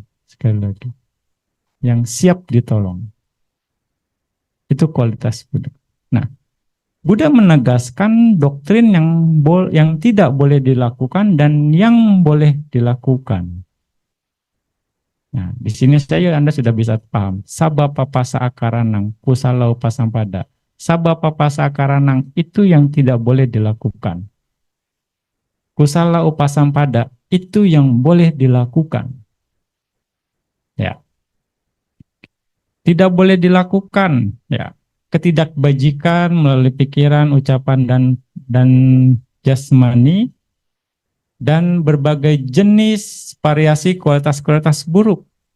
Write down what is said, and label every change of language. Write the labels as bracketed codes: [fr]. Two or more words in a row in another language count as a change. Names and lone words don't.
[id] Sekali lagi, yang siap ditolong. Itu kualitas Buddha. Nah, Buddha menegaskan doktrin yang tidak boleh dilakukan dan yang boleh dilakukan. Nah, di sini Anda sudah bisa paham. [pi] Sabapapasa akaranang kusala upasampada. Sabapapasa akaranang [id] itu yang tidak boleh dilakukan. [pi] Kusala upasampada [id] itu yang boleh dilakukan. Ya. Tidak boleh dilakukan, ya. Ketidakbajikan melalui pikiran, ucapan dan jasmani dan berbagai jenis variasi kualitas-kualitas buruk.